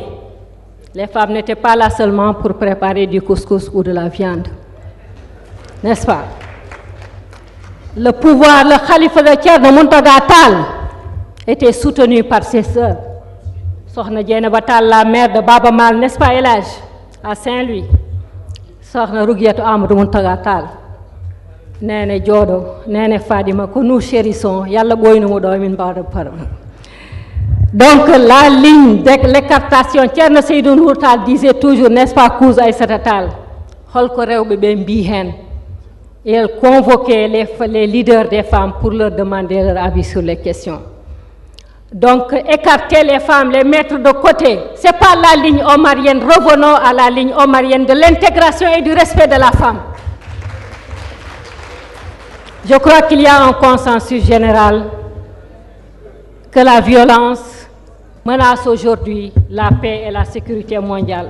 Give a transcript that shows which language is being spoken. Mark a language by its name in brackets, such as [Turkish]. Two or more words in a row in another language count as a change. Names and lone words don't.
[French] Les femmes n'étaient pas là seulement pour préparer du couscous ou de la viande. N'est-ce pas? Le pouvoir, le khalife de Thierno Mountaga Tall était soutenu par ses sœurs. Sokhna Dieynaba Tall, la mère de Baba Mal, n'est-ce pas, El Hadj, à Saint-Louis. Sokhna Rouguiatou Amadou Mountaga Tall. Néné Diodo, Néné Fadima, que nous chérissons. [Fula] Yalla boynu mo do min bawde par. [French] Donc la ligne d'écartation, Thierno Seydou Nour Tall disait toujours, n'est-ce pas, [Fula] Kouz Aïssata Tall, holko rewɓe ɓe mbi hen. [French] Et elle convoquait les leaders des femmes pour leur demander leur avis sur les questions. Donc, écarter les femmes, les mettre de côté, ce n'est pas la ligne omarienne. Revenons à la ligne omarienne de l'intégration et du respect de la femme. Je crois qu'il y a un consensus général que la violence menace aujourd'hui la paix et la sécurité mondiale.